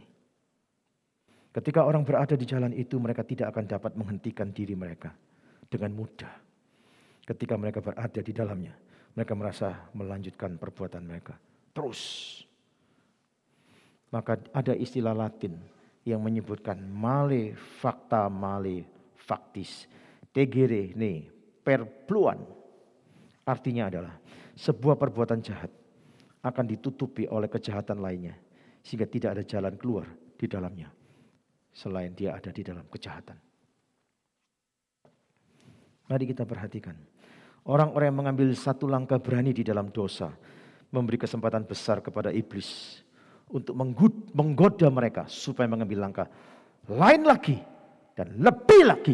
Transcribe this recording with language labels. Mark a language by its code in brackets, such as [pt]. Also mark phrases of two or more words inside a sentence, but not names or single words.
[id] Ketika orang berada di jalan itu, mereka tidak akan dapat menghentikan diri mereka dengan mudah. Ketika mereka berada di dalamnya, mereka merasa melanjutkan perbuatan mereka terus. Maka ada istilah Latin yang menyebutkan [la] male facta male factis. Tegere ne perpluan. [id] Artinya adalah sebuah perbuatan jahat akan ditutupi oleh kejahatan lainnya, sehingga tidak ada jalan keluar di dalamnya selain dia ada di dalam kejahatan. Mari kita perhatikan. Orang-orang yang mengambil satu langkah berani di dalam dosa memberi kesempatan besar kepada iblis untuk menggoda mereka supaya mengambil langkah lain lagi dan lebih lagi.